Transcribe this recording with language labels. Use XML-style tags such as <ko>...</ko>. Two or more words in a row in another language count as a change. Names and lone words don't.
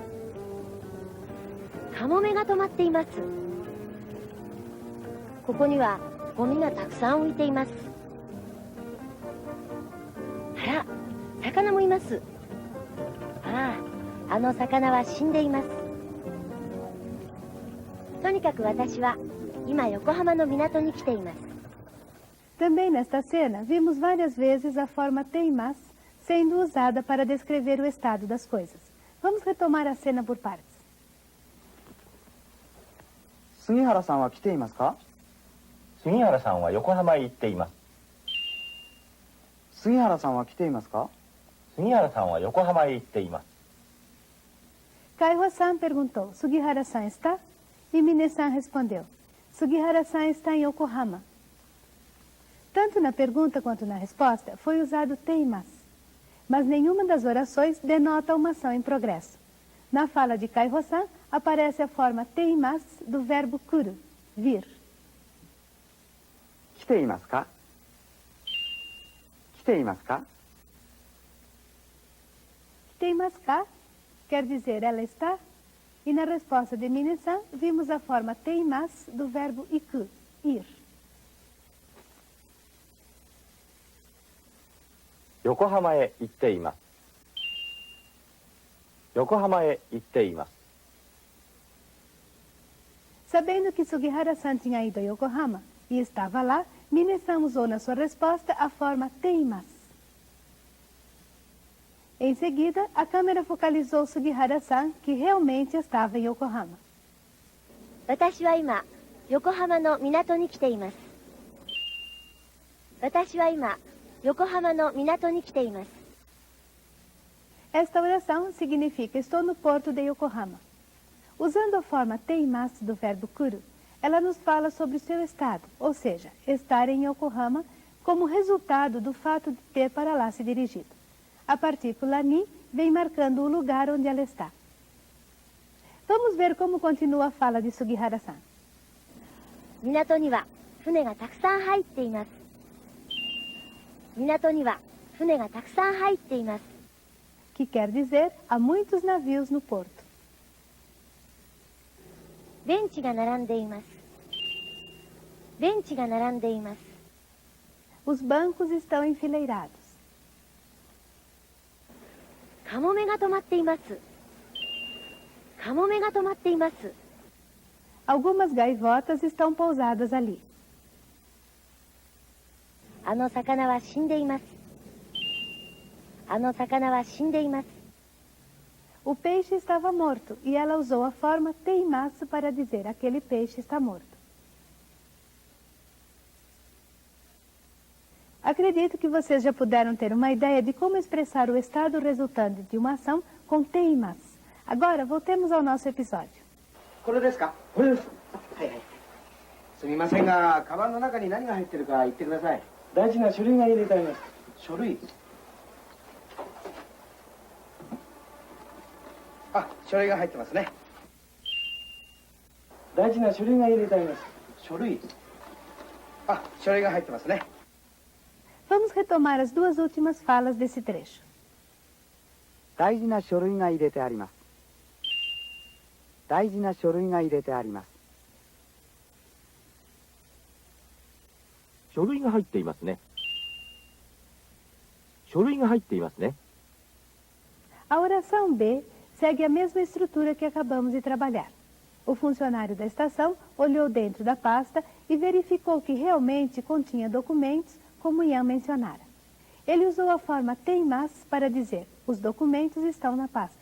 <ja>カモメが止まっています。ここにはゴミがたくさん浮いています。あら、魚もいます。ああ、あの魚は死んでいます。とにかく私は今横浜の港に来ています。</ja> <pt>Também nesta cena, vimos várias vezes a forma teimas sendo usada para descrever o estado das coisas. Vamos retomar a cena por partes.</pt> <ja>杉原さんは来ていますか？杉原さんは横浜へ行っています。杉原さんは来ていますか？杉原さんは横浜へ行っています。</ja> <pt>Kaiho-san perguntou, Sugihara-san está? E Mine-san respondeu, Sugihara-san está em Yokohama. Tanto na pergunta quanto na resposta foi usado teimas, mas nenhuma das orações denota uma ação em progresso. Na fala de Kaiho-san aparece a forma teimas do verbo kuru, vir.</pt> <ja>来ていますか？来ていますか？ていますか</ja> <pt>quer dizer ela está? E na resposta de Mine-san vimos a forma teimas do verbo iku, ir.</pt> <ja>横浜へ行っています。横浜へ行っています。</ja> <pt>Sabendo que Sugihara-san tinha ido a Yokohama e estava lá, Minasan usou na sua resposta a forma teimasu. Em seguida, a câmera focalizou Sugihara-san, que realmente estava em Yokohama.</pt> <ja>私は今、横浜の港に来ています。私は今、横浜の港に来ています。</ja> <pt>Esta oração significa estou no porto de Yokohama. Usando a forma teimasu do verbo kuru, ela nos fala sobre o seu estado, ou seja, estar em Yokohama como resultado do fato de ter para lá se dirigido. A partícula ni vem marcando o lugar onde ela está. Vamos ver como continua a fala de Sugihara-san.</pt> <ja>港には船がたくさん入っています。港には船がたくさん入っています。</ja> <pt>Que quer dizer, há muitos navios no porto.</pt> <ja>ベンチが並んでいます。ベンチが並んでいます。</ja> <pt>Os bancos estão enfileirados.</pt> <ja>カモメが止まっています。カモメが止まっています。</ja> <pt>Algumas gaivotas estão pousadas ali.</pt> <ja>あの魚は死んでいます。あの魚は死んでいます。</ja> <pt>O peixe estava morto e ela usou a forma teimasu para dizer aquele peixe está morto. Acredito que vocês já puderam ter uma ideia de como expressar o estado resultante de uma ação com teimasu. Agora, voltemos ao nosso episódio.</pt> <ja>これですか？これです。はいはい。すみませんが、カバンの中に何が入ってるか言ってください。大事な書類が入れてあります。書類？あ、書類が入ってますね。大事な書類が入れてあります。書類？あ、書類が入ってますね。</ja> <pt>Vamos retomar as duas últimas falas desse trecho.</pt> <ja>大事な書類が入れてあります。大事な書類が入れてあります。書類が入っていますね。書類が入っていますね。</ja> <pt>A oração B segue a mesma estrutura que acabamos de trabalhar. O funcionário da estação olhou dentro da pasta e verificou que realmente continha documentos, como Ian mencionara. Ele usou a forma teimasu para dizer os documentos estão na pasta.</pt>